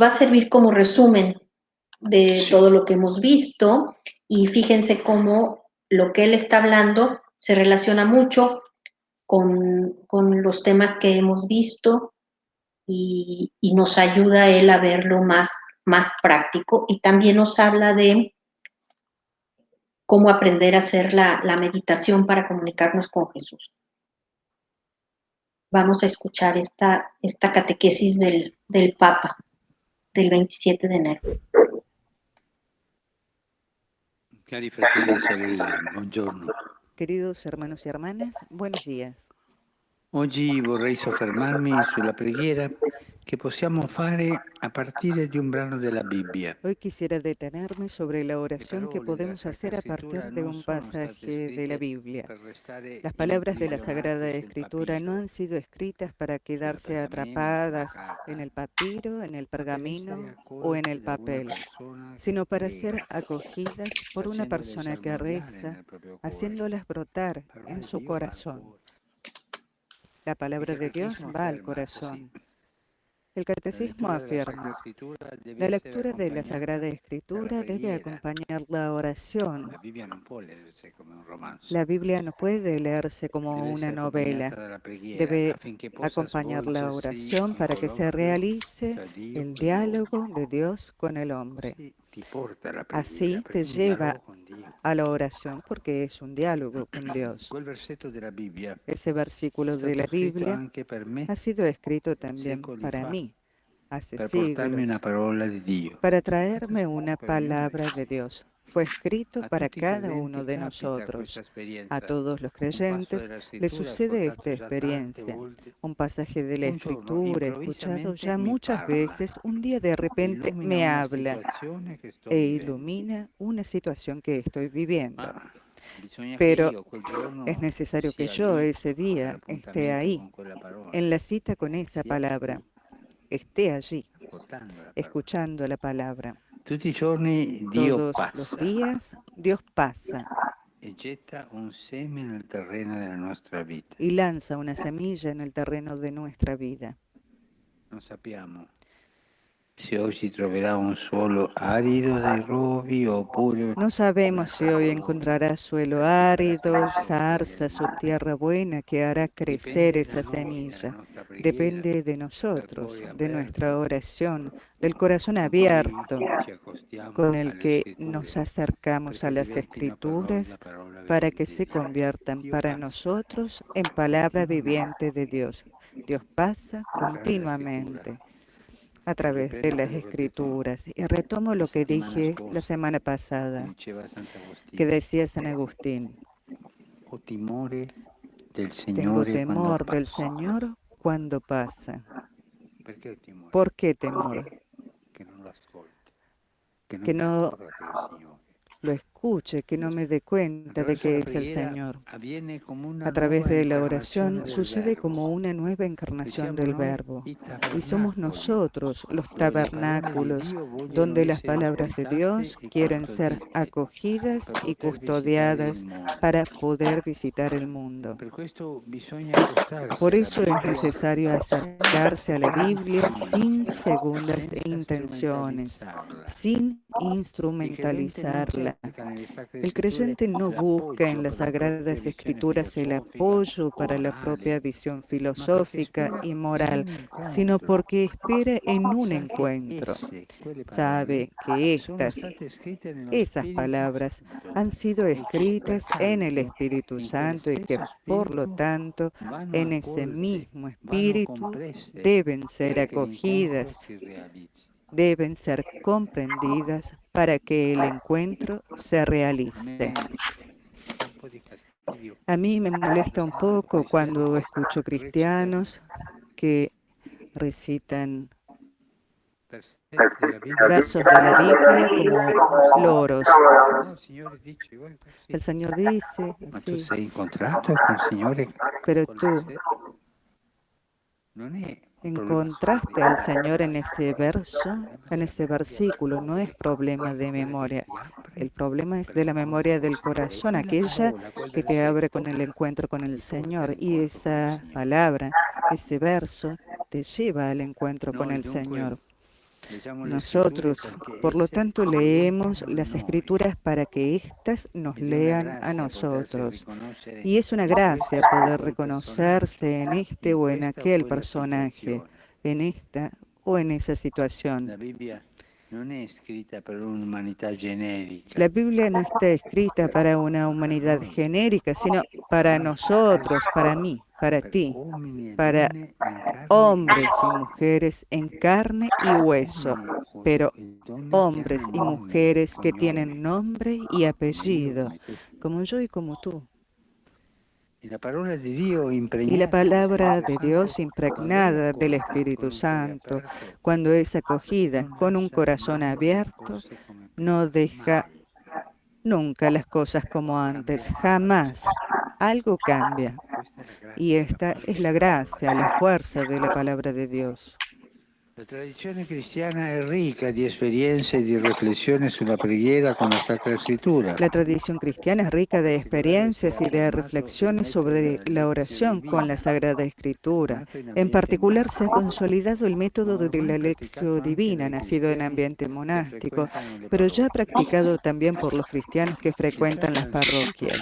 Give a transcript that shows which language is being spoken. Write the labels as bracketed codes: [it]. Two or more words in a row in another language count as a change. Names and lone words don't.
[es] a servir como resumen de todo lo que hemos visto y fíjense cómo lo que él está hablando se relaciona mucho con los temas que hemos visto y nos ayuda a él a verlo más práctico y también nos habla de cómo aprender a hacer la meditación para comunicarnos con Jesús. Vamos a escuchar esta catequesis del Papa del 27 de enero. [it] Cari fratelli e sorelle, buongiorno. [es] Queridos hermanos y hermanas, buenos días. [it] Oggi vorrei soffermarmi sulla preghiera che possiamo fare a partire di un brano della Bibbia. [es] Hoy quisiera detenerme sobre la [it] Le [es] oración que [it] parole della [es] podemos [it] Sacra [es] hacer a [it] Scrittura [es] partir de [it] non [es] un [it] sono state [es] pasaje de la [it] scritte [es] Biblia. [it] per restare [es] Las palabras de la [it] imprigionate [es] Sagrada [it] sul [es] Escritura no [it] papiro, [es] han sido escritas para [it] sulla [es] quedarse [it] pergamena, sulla [es] atrapadas en [it] carta, [es] el papiro, en el [it] ma per essere [es] pergamino o en el [it] accolte da una [es] papel, [it] persona che [es] sino para ser [it] prega, [es] acogidas por una [it] facendole [es] persona que [it] germogliare [es] reza, [it] nel proprio cuore. [es] haciéndolas brotar [it] Parola [es] en [it] di [es] su [it] Dio va al [es] corazón. [it] cuore. [es] La [it] Il [es] palabra de Dios [it] Catechismo [es] va al [it] afferma così: [es] corazón. El [it] la [es] catecismo [it] lettura della Sacra [es] afirma, [it] Scrittura deve [es] la [it] essere [es] lectura de la [it] accompagnata [es] Sagrada [it] dalla [es] Escritura debe [it] preghiera. [es] acompañar la oración. [it] La Bibbia non può leggersi come un romanzo, [es] La Biblia no puede leerse como [it] deve [es] una [it] essere accompagnata [es] novela, [it] dalla preghiera [es] debe [it] affinché possa [es] acompañar la [it] svolgersi [es] oración [it] in [es] para que se [it] colloquio [es] realice [it] tra Dio [es] el [it] e l'uomo. [es] diálogo de Dios con el hombre. [it] Così ti porta alla preghiera, [es] Así te [it] perché è un [es] lleva [it] dialogo con Dio. [es] a la oración porque es un diálogo con Dios. [it] Quel versetto della Bibbia [es] Ese [it] è [es] versículo de [it] stato [es] la [it] scritto [es] Biblia [it] anche per me [es] ha sido escrito también [it] secoli [es] para [it] fa, [es] mí, hace [it] per portarmi una [es] siglos, [it] parola di Dio, [es] para traerme una [it] per ognuno di [es] palabra de [it] noi. [es] Dios. Fue escrito [it] A [es] para [it] tutti i [es] cada [it] credenti [es] uno de [it] capita questa [es] nosotros. A [it] esperienza. [es] todos los [it] Un passo [es] creyentes [it] della [es] les [it] scrittura [es] sucede esta [it] ascoltato già tante [es] experiencia. [it] volte. [es] Un pasaje de la [it] Un giorno [es] Escritura escuchado [it] improvvisamente [es] ya [it] mi [es] muchas [it] parla [es] veces, un día de [it] e [es] repente [it] illumina [es] me [it] una [es] habla [it] situazione che sto [es] e [it] vivendo. [es] ilumina una situación que estoy viviendo. [it] Ma bisogna che [es] Pero [it] io quel [es] es [it] giorno [es] necesario que [it] sia [es] yo [it] lì [es] ese día esté [it] all'appuntamento [es] ahí, [it] con quella parola, [es] en la cita con esa [it] sia [es] palabra, [it] lì [es] esté allí, [it] ascoltando la parola. [es] escuchando la palabra. [it] Tutti i giorni Dio [es] Todos los [it] passa [es] días Dios pasa [it] e getta un seme nel terreno della nostra vita. [es] y lanza una semilla en el terreno de nuestra vida. [it] Non sappiamo se oggi troverà un suolo arido dai rovi oppure [es] No sabemos [it] una [es] si hoy [it] terra [es] encontrará suelo [it] che farà [es] árido, [it] crescere [es] zarzas o [it] il [es] tierra buena que hará crecer [it] Dipende da [es] esa [it] noi, dalla [es] semilla. [it] nostra preghiera, [es] Depende de [it] dal [es] nosotros, [it] cuore [es] de nuestra [it] aperto [es] oración, del corazón [it] con cui [es] abierto [it] ci accostiamo [es] con el [it] alle [es] que nos [it] scritture, [es] acercamos a [it] perché [es] las [it] diventino per noi la [es] escrituras [it] parola [es] para que [it] vivente di [es] se [it] Dio. [es] conviertan [it] Dio [es] para [it] passa [es] nosotros en palabra viviente [it] continuamente [es] de Dios. Dios pasa [it] attraverso la scrittura [es] continuamente a [it] e [es] través de [it] riprendo [es] las [it] quello che ho detto [es] escrituras. Y retomo [it] la [es] lo que [it] settimana [es] dije la [it] scorsa, [es] semana [it] che [es] pasada, [it] diceva [es] que [it] Sant'Agostino. [es] decía San Agustín, [it] Ho timore del [es] tengo [it] Signore quando [es] temor del [it] passa. [es] Señor cuando pasa. [it] Perché ho timore? [es] ¿Por qué temor? [it] Che non lo ascolto, che non [es] Que [it] mi [es] no [it] accorga che è il Signore. [es] lo escuche, que no me dé cuenta de [it] Attraverso la [es] que es el [it] preghiera [es] Señor. [it] avviene come una [es] A través [it] nuova [es] de la [it] incarnazione [es] oración [it] del [es] sucede [it] Verbo [es] como una nueva [it] e [es] encarnación [it] siamo [es] del [it] noi [es] Verbo. [it] i [es] Y somos [it] tabernacoli [es] nosotros los [it] dove le parole di [es] tabernáculos [it] Dio vogliono [es] donde las [it] essere [es] palabras de [it] ascoltate [es] Dios [it] e [es] quieren ser [it] custodite [es] acogidas [it] per [es] y [it] poter visitare il [es] custodiadas [it] mondo. [es] para poder visitar el mundo. [it] Per questo bisogna accostarsi [es] Por [it] alla [es] eso es [it] Bibbia [es] necesario [it] senza [es] acercarse a la [it] seconde [es] Biblia [it] intenzioni, [es] sin segundas [it] senza [es] intenciones, [it] strumentalizzarla. [es] sin [it] Il credente non [es] instrumentalizarla. [it] cerca nelle Sacre [es] El [it] Scritture [es] creyente no busca [it] l'appoggio [es] en las [it] per la propria [es] sagradas [it] visione [es] escrituras el [it] filosofica [es] apoyo [it] o [es] para la [it] morale, [es] propia visión [it] ma perché [es] filosófica [it] spera [es] y [it] in [es] moral, [it] un [es] sino [it] incontro. [es] porque espera en un [it] Sa che [es] encuentro. [it] esse, quelle parole, [es] Sabe que [it] sono state scritte nello [es] esas [it] Spirito [es] palabras [it] Santo [es] han sido [it] e che [es] escritas en el [it] pertanto [es] Espíritu [it] in quel [es] Santo y que [it] stesso [es] por lo [it] Spirito [es] tanto [it] vanno [es] en ese [it] accolte, [es] mismo [it] vanno [es] Espíritu [it] comprese [es] deben ser [it] per che l'incontro [es] acogidas, [it] si realizzi. [es] deben ser comprendidas para que el encuentro se [it] A [es] realice. [it] me dà un po' di fastidio [es] A mí me molesta un [it] quando [es] poco cuando [it] cristiani [es] escucho [it] recitano [es] cristianos que recitan [it] versetti della Bibbia come [es] versos de la Biblia como loros. [it] no, il Signore dice, guarda [es] El [it] così. [es] Señor dice [it] Ma tu [es] así, [it] sei incontrato col Signore [es] pero [it] quel [es] tú [it] versetto? Non è un problema solo di [es] encontraste al Señor [it] memoria, [es] en ese verso, [it] ma [es] en [it] della [es] ese [it] memoria del [es] versículo. No es [it] cuore, [es] problema de [it] quella che [es] memoria. [it] ti apre [es] El problema es [it] per [es] de la [it] l'incontro [es] memoria [it] col [es] del [it] Signore. E [es] corazón, [it] quella [es] aquella [it] parola, quel [es] que te abre [it] versetto [es] con el encuentro con el [it] ti porta [es] Señor. Y [it] all'incontro con il [es] esa [it] Signore. [es] palabra, ese verso, te lleva al encuentro con [it] Noi [es] el [it] dunque [es] Señor. [it] leggiamo le scritture [es] Nosotros, [it] perché [es] por lo [it] esse [es] tanto, leemos [it] leggano [es] las [it] noi [es] escrituras para que éstas nos [it] ed è una [es] lean a [it] grazia potersi [es] nosotros. [it] riconoscere [es] Y es una [it] in [es] gracia [it] questo o [es] poder [it] quel personaggio, [es] reconocerse en este [it] in [es] o en [it] questa o [es] aquel [it] quella [es] personaje, [it] situazione. [es] en esta o en esa situación. [it] La Bibbia non è scritta per un'umanità generica, [es] La Biblia no está escrita para una [it] ma per [es] humanidad [it] noi, [es] genérica, sino [it] per [es] para [it] me, per te, [es] nosotros, para mí, para [it] per [es] ti, [it] uomini e [es] para [it] donne in carne e [es] hombres y [it] ossa, [es] mujeres en carne y hueso, [it] uomini [es] pero [it] e donne che hanno [es] hombres y [it] nome e [es] mujeres que [it] cognome, [es] tienen nombre y [it] come io, [es] apellido, [it] come tu. [es] como yo y como tú. Y la palabra de Dios impregnada del Espíritu Santo, cuando es acogida con un corazón abierto, no deja nunca las cosas como antes, jamás. Algo cambia. Y esta es la gracia, la fuerza de la palabra de Dios. [it] La tradizione cristiana è ricca di esperienze e di riflessioni sulla preghiera con la Sacra Scrittura. [es] La tradición cristiana es rica de experiencias y de reflexiones sobre la oración con la Sagrada Escritura. En particular, se ha consolidado el método de la lección divina, nacido en ambiente monástico, pero ya practicado también por los cristianos que frecuentan las parroquias.